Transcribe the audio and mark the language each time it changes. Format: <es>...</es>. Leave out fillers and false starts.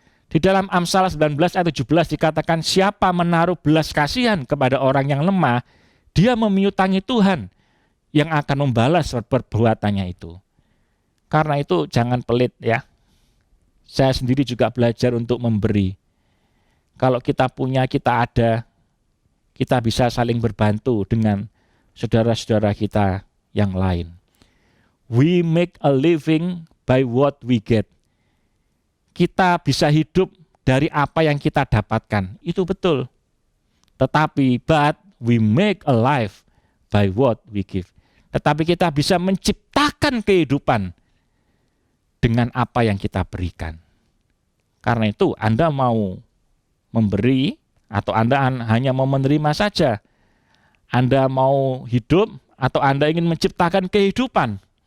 <id>Di dalam Amsal 19 ayat 17 dikatakan, siapa menaruh belas kasihan kepada orang yang lemah, dia memiutangi Tuhan yang akan membalas perbuatannya itu. Karena itu jangan pelit ya. Saya sendiri juga belajar untuk memberi. Kalau kita punya, kita ada, kita bisa saling berbantu dengan saudara-saudara kita yang lain.</id> <en>We make a living by what we get.</en> <id>Kita bisa hidup dari apa yang kita dapatkan, itu betul. Tetapi,</id> <en>but we make a life by what we give.</en> <id>Tetapi kita bisa menciptakan kehidupan dengan apa yang kita berikan. Karena itu Anda mau memberi atau Anda hanya mau menerima saja. Anda mau hidup atau Anda ingin menciptakan kehidupan.</id>